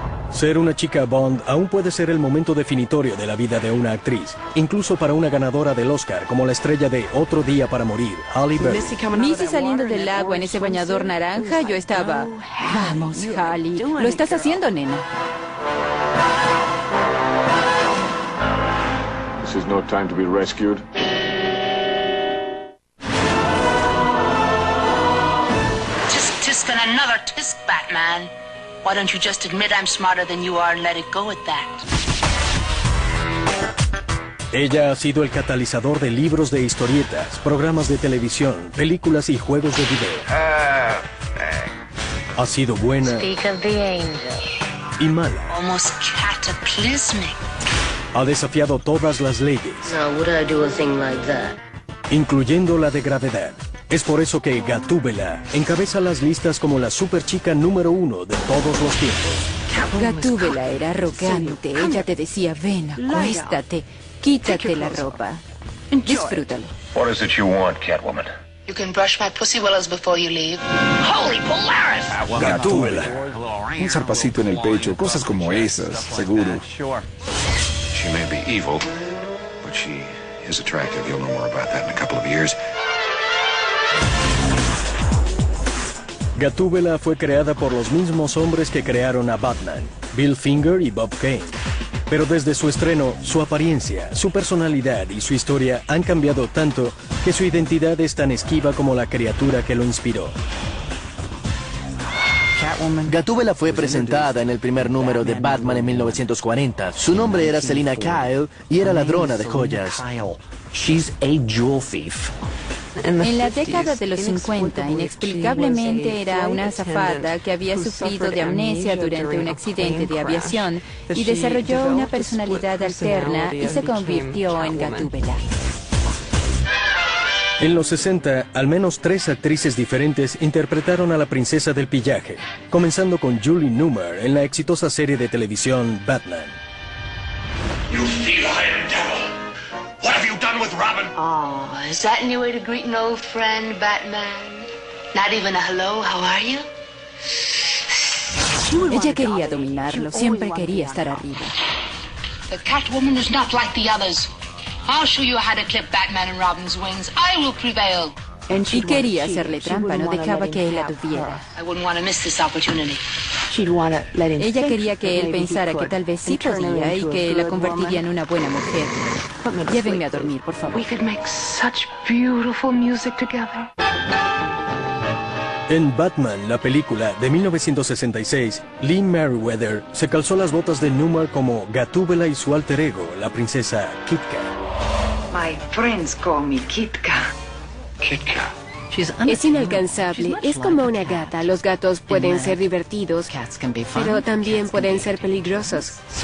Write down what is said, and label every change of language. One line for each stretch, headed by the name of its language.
Spanish: Ser una chica Bond aún puede ser el momento definitorio de la vida de una actriz, incluso para una ganadora del Oscar como la estrella de Otro Día para Morir, Halle Berry. Missy saliendo del agua en ese bañador naranja, yo estaba... Vamos, Halle, lo estás haciendo, nena.
English: This is no time to be rescued. Tsk, tsk, and another tsk, Batman. Why don't you just admit I'm smarter than you are and let it go at that?
Spanish: Ella ha sido el catalizador de libros de historietas, programas de televisión, películas y juegos de video. Ha sido buena.
English: Speak of the angel.
Spanish: Y mala.
English: Almost cataclysmic.
Spanish: Ha desafiado todas las leyes.
English: Now, would I do a thing like that?
Spanish: Incluyendo la de gravedad. Es por eso que Gatúbela encabeza las listas como la superchica número uno de todos los tiempos. Gatúbela era arrogante. Sí. Ella te decía, ven, acuéstate. Quítate la ropa.
English: Enjoy.
Spanish: Disfrútalo.
English: What is it you want, Catwoman? You can brush my pussy willows before you leave. Holy Polaris!
Spanish: Gatúbela. Un zarpacito en el pecho, cosas como esas, seguro.
English: She may be evil, but she is attractive. You'll know more about that in a couple of years.
Spanish: Gatúbela fue creada por los mismos hombres que crearon a Batman, Bill Finger y Bob Kane. Pero desde su estreno, su apariencia, su personalidad y su historia han cambiado tanto que su identidad es tan esquiva como la criatura que lo inspiró. Gatúbela fue presentada en el primer número de Batman en 1940. Su nombre era Selina Kyle y era ladrona de joyas.
English: She's a jewel thief.
Spanish: En la década de los 50, inexplicablemente era una azafata que había sufrido de amnesia durante un accidente de aviación y desarrolló una personalidad alterna y se convirtió en Gatúbela. En los 60, al menos 3 actrices diferentes interpretaron a la princesa del pillaje, comenzando con Julie Newmar en la exitosa serie de televisión Batman.
English: You feline devil. What have you done with Robin? Oh, is that any way to greet an old friend, Batman? Not even a hello, how are you?
Spanish: Ella quería dominarlo, siempre quería estar arriba.
English: The Catwoman is not like the others. I'll show you how to clip Batman and Robin's wings. I will prevail.
Spanish: Y quería hacerle trampa, no dejaba que él la tuviera.
English: I wouldn't want to miss this opportunity.
Spanish: Ella quería que él pensara que tal vez sí podía y que la convertiría en una buena mujer. Llévenme a dormir, por favor.
English: We could make such beautiful music together.
Spanish: En Batman, la película de 1966, Lee Meriwether se calzó las botas de Numar como Gatúbela y su alter ego, la princesa Kitka.
English: My friends call me Kitka. Kitka.
Spanish: Es inalcanzable, es como una gata. Los gatos pueden ser divertidos, pero también pueden ser peligrosos.